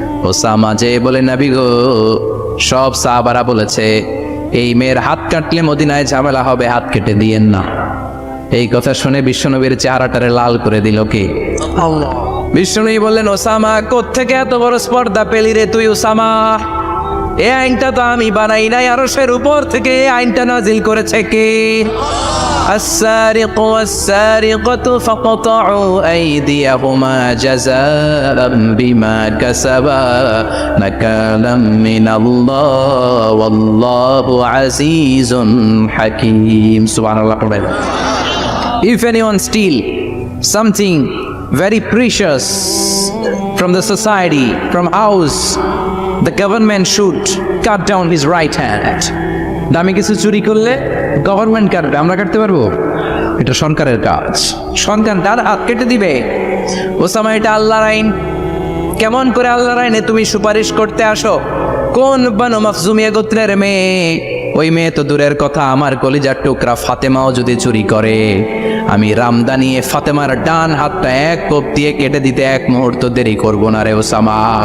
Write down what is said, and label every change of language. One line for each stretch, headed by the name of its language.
Bangla: Osama যে বলে, নবী গো, সব সাহাবারা বলেছে এই মেয়ের হাত কাটলে মদিনায় ঝামেলা হবে, হাত কেটে দিয়েন না। এই কথা শুনে বিশ্বনবীর চেহারাটারে লাল করে দিল কে? আল্লাহ। বিশ্বনবী বললেন, ওসামা কোত্থেকে এত বড় স্পর্ধা পেলি রে তুই ওসামা? এই আইনটা তো আমি বানাই নাই, আরশের উপর থেকে এই আইনটা নাজিল করেছে কে?
Arabic: السارق والسارقة فاقطعوا أيديهما جزاء بما كسبا نكالا من الله والله عزيز حكيم. سبحان الله.
English: If anyone steal something very precious from the society, from house, the government should cut down his right hand.
Bangla: দামি কিছু চুরি করলে গভর্নমেন্ট কাটবে, আমরা কাটতে পারবো? এটা সরকারের কাজ, সরকার তার হাত কেটে দিবে। ওসামা, এটা আল্লাহর আইন। কেমন করে আল্লাহর আইনে তুমি সুপারিশ করতে আসো? কোন বনু মাখজুমিয়া গোত্রের মেয়ে? ওই মেয়ে তো দূরের কথা, আমার কলিজার টুকরা ফাতেমাও যদি চুরি করে, আমি রামদা নিয়ে ফাতেমার ডান হাতটা এক কোপ দিয়ে কেটে দিতে এক মুহূর্ত দেরি করবো না রে ওসামা।